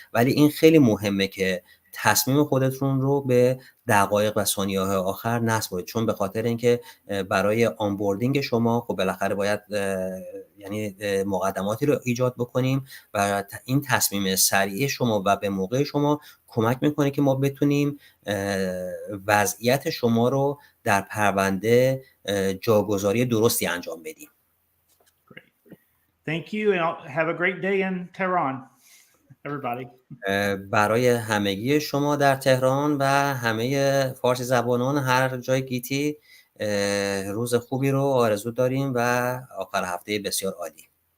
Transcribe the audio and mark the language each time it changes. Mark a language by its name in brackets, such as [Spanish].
[Persian] ولی این خیلی مهمه که تصمیم خودتون رو به دقایق و ثانیه‌های آخر نسپارید، چون به خاطر اینکه برای آنبوردینگ شما خب بالاخره باید یعنی مقدماتی رو ایجاد بکنیم و این تصمیم سریع شما و به موقع شما کمک میکنه که ما بتونیم وضعیت شما رو در پرونده جاگذاری درستی انجام بدیم. [English] Thank you and have a great day in Tehran, everybody. [Persian] برای همگی شما در تهران و همه فارسی زبانان هر جای گیتی روز خوبی رو آرزو داریم و آخر هفته بسیار عالی.